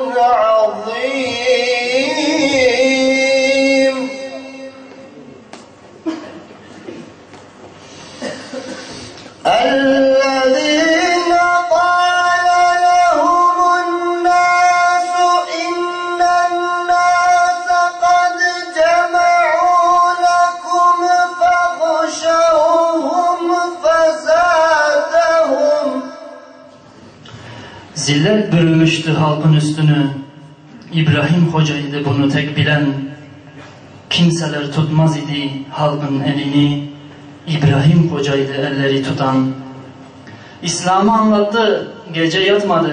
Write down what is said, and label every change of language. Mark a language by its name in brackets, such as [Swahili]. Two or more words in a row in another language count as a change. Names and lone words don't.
[Arabic] عظيم الذين قال لهم الناس إن الناس قد جمعوا لكم فاخشوهم فزادهم. [Turkish] Zillet bürümüştü halkın üstünü. İbrahim Hoca'ydı bunu tek bilen. Kimseler tutmaz idi halkın elini. İbrahim Hoca'ydı elleri tutan. İslam'ı anlattı, gece yatmadı.